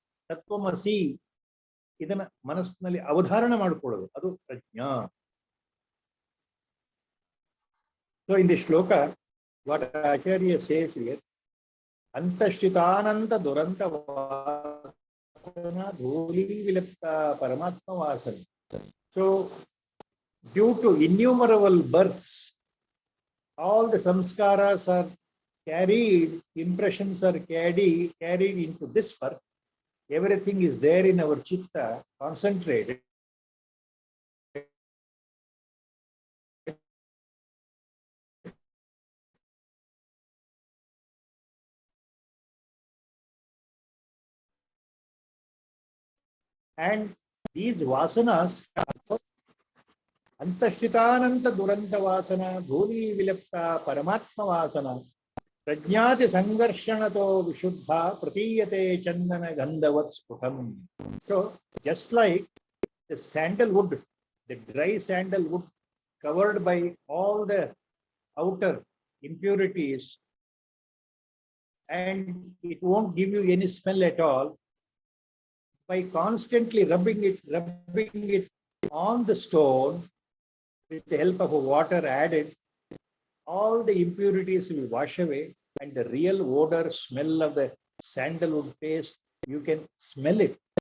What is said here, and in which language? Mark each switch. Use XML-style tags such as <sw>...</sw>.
<kn>ತತ್ವಮಸಿ ಇದನ್ನ ಮನಸ್ಸಿನಲ್ಲಿ ಅವಧಾರಣ ಮಾಡ್ಕೊಳ್ಳೋದು, ಅದು ಪ್ರಜ್ಞಾ.</kn> <en>so in the shloka what Acharya says here,</en> <sa>ಅಂತಶ್ಚಿತಾನಂತ ದುರಂತ ವಾಸನ ಧೂಲಿ ವಿಲಪ್ತ ಪರಮಾತ್ಮ ವಾಸನ.</sa> <en>So due to innumerable births, all the samskaras are carried, impressions are carried into this birth. Everything is there in our chitta, concentrated. And these vasanas,</en> <sa>ಅಂತಶ್ಚಿತಾನಂತ ದುರಂತ ವಾಸನ ಧೂಲಿ ವಿಲಪ್ತ ಪರಮಾತ್ಮ ವಾಸನ ಪ್ರಜ್ಞಾತಿ ಸಂಘರ್ಷಣತೋ ವಿಶುದ್ಧ ಪ್ರತೀಯತೆ ಚಂದನ ಗಂಧವತ್ ಸ್ಫುಟಂ.</sa> <en>So just like the sandalwood, the dry sandalwood covered by all the outer impurities, and it won't give you any smell at all. By constantly rubbing it on the stone with the help of water added, all the impurities will wash away, and the real odor, smell of the sandalwood paste, you can smell it.</en>